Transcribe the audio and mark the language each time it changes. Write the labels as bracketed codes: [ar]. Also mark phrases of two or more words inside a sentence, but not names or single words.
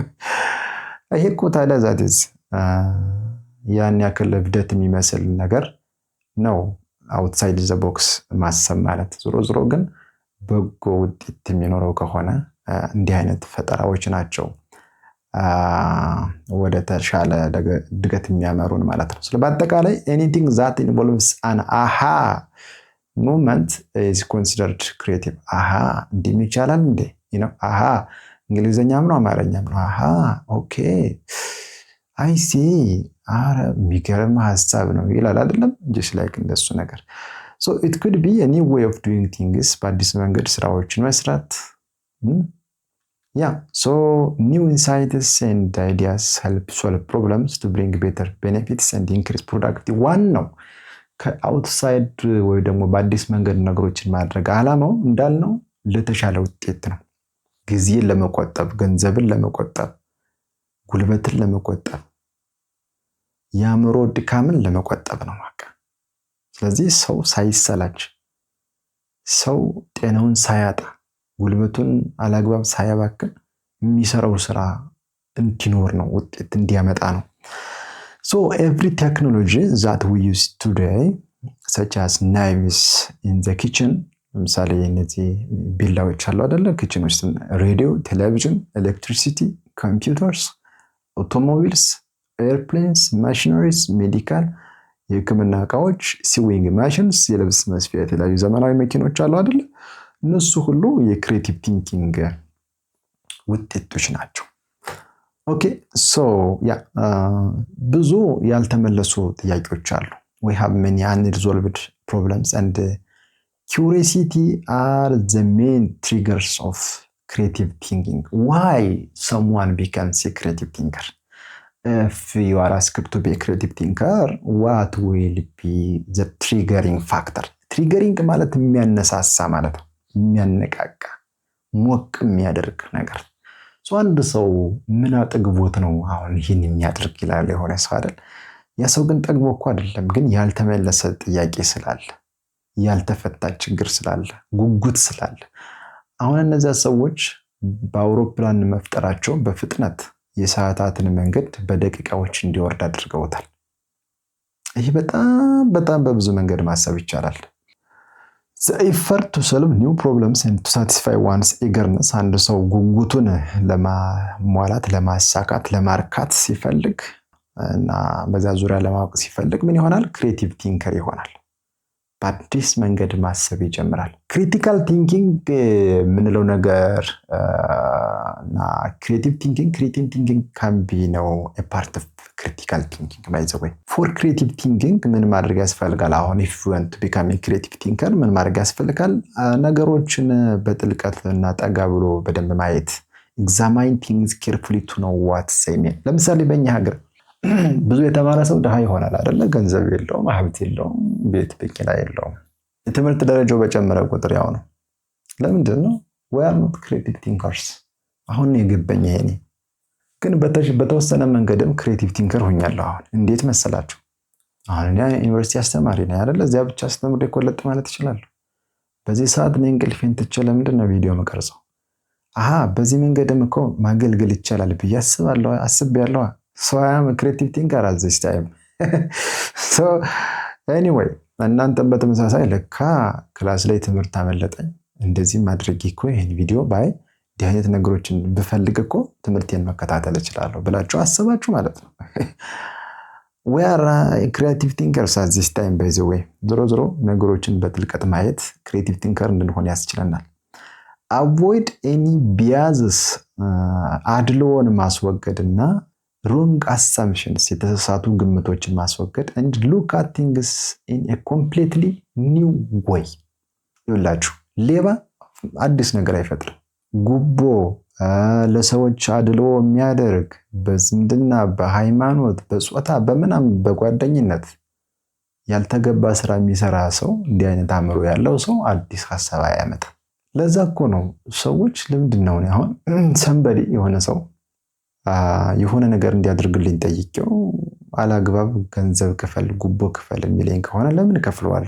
[am] ይሄ እኮ ታዲያ ዛትስ ያን ያክል እብደት የሚመስል ነገር ነው [en] outside the box [am] ማሰብ ማለት። ዞሮ ግን በጎ ውጤት የሚኖረው ከሆነ እንዲህ አይነት ፈጠራዎች ናቸው ወደ ተሻለ እድገት የሚያመሩን ማለት ነው። በአጠቃላይ [en] anything that involves an aha moment is considered creative። [am] አሃ እንዲህ ይቻላል እንዴ? አሃ እንግሊዘኛም ነው አማርኛም ነው። አሃ [en] OK I see [am] የሚገርም ሀሳብ ነው ይላል አይደለም? [en] just like [am] እንደሱ ነገር። [en] so it could be a new way of doing things [am] በአዲስ መንገድ ስራዎችን መስራት። [en] so new insights and ideas help solve problems to bring better benefits and increase productivity። [am] ዋናው ከአውትሳይድ ወይ ደግሞ በአዲስ መንገድ ነገሮችን ማድረግ አላማው እንዳልነው ለተሻለ ውጤት ነው። ጊዜን ለመቆጠብ፣ ገንዘብን ለመቆጠብ፣ ጉልበትን ለመቆጠብ፣ የአእምሮ ድካምን ለመቆጠብ ነው ማለት። ስለዚህ ሰው ሳይሰላች፣ ሰው ጤናውን ሳያጣ፣ ጉልበቱን አላግባብ ሳያባክን የሚሰራው ስራ እንዲኖር ነው፣ ውጤት እንዲያመጣ ነው። [en] so every technology that we use today such as knives in the kitchen [am] ለምሳሌ እነዚህ ቢላዎች አሉ አይደለ? ኪችን ውስጥ ሬዲዮ፣ ቴሌቪዥን፣ [en] electricity, computers, automobiles, airplanes, machineries, medical [am] የህክምና እቃዎች፣ [en] sewing machines፣ [am] የልብስ መስፊያ፣ የተለያዩ ዘመናዊ መኪኖች አሉ አይደል? እነሱ ሁሉ [en] creative thinking [am] ውጤቶች ናቸው። [en] OK so [am] ብዙ ያልተመለሱ ጥያቄዎች አሉ። [en] we have many unresolved problems and curiosity are the main triggers of creative thinking. Why someone becomes a creative thinker? If you are asked to be a creative thinker, what will be the triggering factor? [am] Triggering ማለት የሚያነሳሳ ማለት ነው፣ የሚያነቃቃ ሞቅ የሚያደርግ ነገር። አንድ ሰው ምን አጠግቦት ነው አሁን ይህን የሚያደርግ ይላል የሆነ ሰው አይደል? ያ ሰው ግን ጠግቦ እኮ አይደለም፣ ግን ያልተመለሰ ጥያቄ ስላለ፣ ያልተፈታ ችግር ስላለ፣ ጉጉት ስላለ። አሁን እነዚያ ሰዎች በአውሮፕላን መፍጠራቸው በፍጥነት የሰዓታትን መንገድ በደቂቃዎች እንዲወርድ አድርገውታል። ይህ በጣም በብዙ መንገድ ማሰብ ይቻላል። [en] The effort to solve new problems and to satisfy one's eagerness [am] አንድ ሰው ጉጉቱን ለማሟላት፣ ለማሳካት፣ ለማርካት ሲፈልግ እና በዛ ዙሪያ ለማወቅ ሲፈልግ ምን ይሆናል? [en] creative thinker [am] ይሆናል። በአዲስ መንገድ ማሰብ ይጀምራል። [en] critical thinking [am] የምንለው ነገር እና [en] creative thinking can be [am] ነው [en] a part of critical thinking by the way. [am] For creative thinking ምን ማድረግ ያስፈልጋል? አሁን if you want to become a creative thinker ምን ማድረግ ያስፈልጋል? ነገሮችን በጥልቀት እና ጠጋ ብሎ በደንብ ማየት፣ [en] examine things carefully to know what they mean። [am] ለምሳሌ በእኛ ሀገር ብዙ የተማረ ሰው ድሃ ይሆናል አይደለ? ገንዘብ የለውም፣ ሀብት የለውም፣ ቤት በቂላ የለውም። የትምህርት ደረጃው በጨመረ ቁጥር ያው ነው። ለምንድን ነው? [en] we are not creative thinkers። [am] አሁን የገባኝ ይሄኔ ግን በተወሰነ መንገድም [en] creative thinker [am] ሆኛለሁ። አሁን እንዴት መሰላችሁ? አሁን ያ ዩኒቨርሲቲ አስተማሪ ነኝ አይደለ? እዚያ ብቻ አስተምሬ ኮለጥ ማለት ይችላል። በዚህ ሰዓት ነው እንቅልፌን ትቼ ለምንድን ነው ቪዲዮ መቀርጸው? በዚህ መንገድም እኮ ማገልገል ይቻላል ብዬ አስቤያለሁ። [en] So I am a creative thinker at this time. So anyway [am] እናንተም በተመሳሳይ ለካ ክላስ ላይ ትምህርት አመለጠኝ እንደዚህ ማድረግ እኮ ይሄን ቪዲዮ ባይ ዲያኔት ነገሮችን ብፈልግ እኮ ትምህርቴን መከታተል እችላለሁ ብላችሁ አስባችሁ ማለት ነው። [en] We are creative thinkers at this time by the way። [am] ዞሮ ነገሮችን በጥልቀት ማየት [en] creative thinker [am] እንድንሆን ያስችለናል። [en] Avoid any biases [am] አድሎን ማስወገድና [en] wrong assumptions [am] የተሳሳቱ ግምቶችን ማስወገድ [en] and look at things in a completely new way። [am] ይላችሁ ሌባ አዲስ ነገር አይፈጥርም። ጉቦ ለሰዎች አድሎ የሚያደርግ በዝምድና፣ በሃይማኖት፣ በጾታ፣ በምናም በጓደኝነት ያልተገባ ስራ የሚሰራ ሰው እንዲህ አይነት አእምሮ ያለው ሰው አዲስ ሐሳብ አያመጣም። ለዛ እኮ ነው ሰዎች ለምንድነው አሁን ሰንበዲ የሆነ ሰው የሆነ ነገር እንዲያደርግልኝ ጠይቄው አላግባብ ገንዘብ ክፈል፣ ጉቦ ክፈል የሚለኝ ከሆነ ለምን ከፍለዋለሁ?